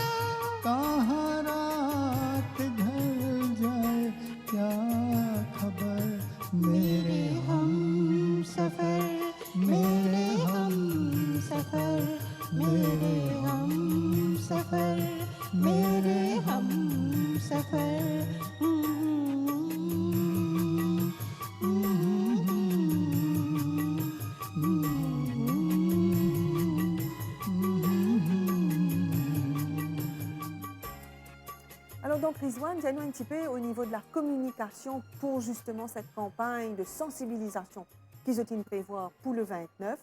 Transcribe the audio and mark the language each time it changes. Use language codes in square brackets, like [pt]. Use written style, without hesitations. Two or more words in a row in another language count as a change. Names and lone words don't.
[hi] कहाँ रात ढल जाए क्या खबर मेरे हम सफर मेरे हम सफर मेरे हम सफर मेरे हम सफर [fr] Alors donc, Rizwan, dis-nous un petit peu au niveau de la communication pour justement cette campagne de sensibilisation qu'ils ont prévoir pour le 29.